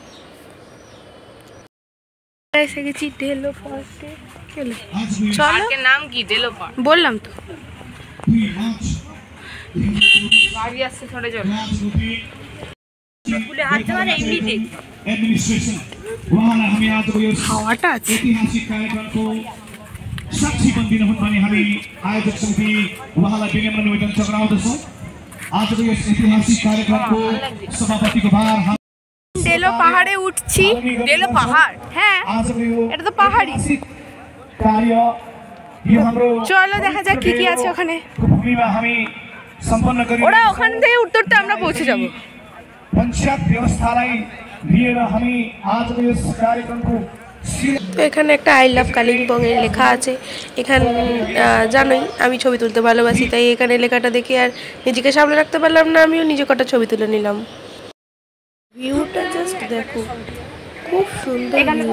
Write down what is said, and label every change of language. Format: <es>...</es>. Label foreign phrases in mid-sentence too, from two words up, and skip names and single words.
<bn>এসে গেছি ঢেলো পার্কে। চলো, পার্কের নাম কি? ডেলো পার্ক। বললাম তো। গাড়ি আসছে, সরে চল। হাওয়াটা আছে।</bn> <ne>साक्षी बनिदिनु भने हामी आयोजक समिति उहाँलाई विनम्र निवेदन गराउँदछौँ। आजको यस ऐतिहासिक कार्यक्रमको सभापतिको भार</ne> <bn>ডেলো পাহাড়ে উঠছি। ডেলো পাহাড়? হ্যাঁ, এটা তো পাহাড়ি।</bn> <ne>कार्य यो हाम्रो</ne> <bn>চলো দেখা যাক কি কি আছে ওখানে।</bn> <ne>भूमिमा हामी सम्पन्न गरी</ne> <bn>ওরা ওখান থেকে উঠতে উঠতে আমরা পৌঁছে যাব।</bn> <ne>पञ्चायत व्यवस्थालाई लिएर हामी आजको यस कार्यक्रमको</ne> <bn>তো এখানে একটা</bn> <en>I love Kalimpong</en> <bn>এর লেখা আছে। এখানে জানোই আমি ছবি তুলতে ভালোবাসি, তাই এখানে লেখাটা দেখে আর নিজেকে সামলে রাখতে পারলাম না, আমিও নিজে কটা ছবি তুলে নিলাম। ভিউটা জাস্ট দেখো, খুব সুন্দর ভিউ।</bn>